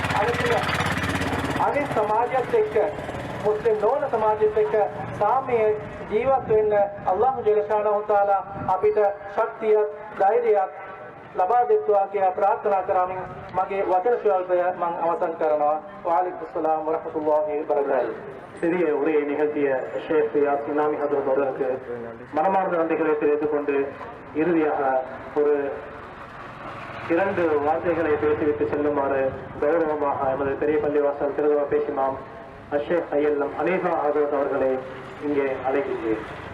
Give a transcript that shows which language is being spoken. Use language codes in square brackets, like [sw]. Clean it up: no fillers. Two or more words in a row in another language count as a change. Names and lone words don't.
[si] අනිත් සමාජයත් එක්ක මුස්ලිම් නොවන සමාජයත් එක්ක සාමයෙන් ජීවත් වෙන්න [ar] الله جل شأنه تعالى [si] අපිට ශක්තියක් ධෛර්යයක් ලබා දෙත්වා කියලා ප්‍රාර්ථනා කරමින් මගේ වචන ස්වල්පය මම අවසන් කරනවා. [ar] وعليكم السلام ورحمة الله وبركاته. [ta] சிறிய உரையை நிகழ்த்திய ஷேக் யாசினாமி ஹதரத் அவர்களுக்கு மனமார்ந்த நன்றிகளை தெரிவித்துக் கொண்டு இறுதியாக ஒரு 2 வார்த்தைகளை பேசிவிட்டு செல்லுமாறு கௌரவமாக எமது பெரிய பள்ளிவாசல் திருதவ பேசிமாம் அஷேக் ஐயல்லம் அனீஃபா ஹதரத் அவர்களை இங்கே அழைக்கின்றேன்.